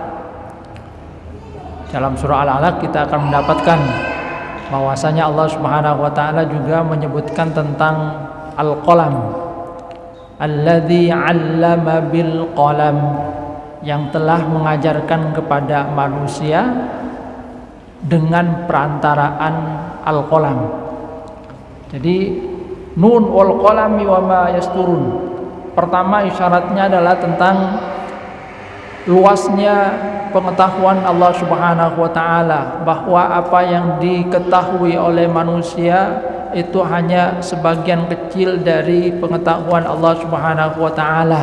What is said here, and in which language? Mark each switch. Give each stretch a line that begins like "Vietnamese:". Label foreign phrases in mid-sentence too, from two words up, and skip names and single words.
Indonesian: Dalam surah Al-Alaq kita akan mendapatkan bahwasanya Allah
Arabic: سبحانه وتعالى
Indonesian: juga menyebutkan tentang al-qalam,
Arabic: الذي علم بالقلم,
Indonesian: yang telah mengajarkan kepada manusia dengan perantaraan al-qalam.
Arabic: Jadi ن والقلم وما يسطرون,
Indonesian: pertama isyaratnya adalah tentang luasnya pengetahuan Allah
Arabic: سبحانه وتعالى,
Indonesian: bahwa apa yang diketahui oleh manusia itu hanya sebagian kecil dari pengetahuan Allah
Arabic: سبحانه وتعالى.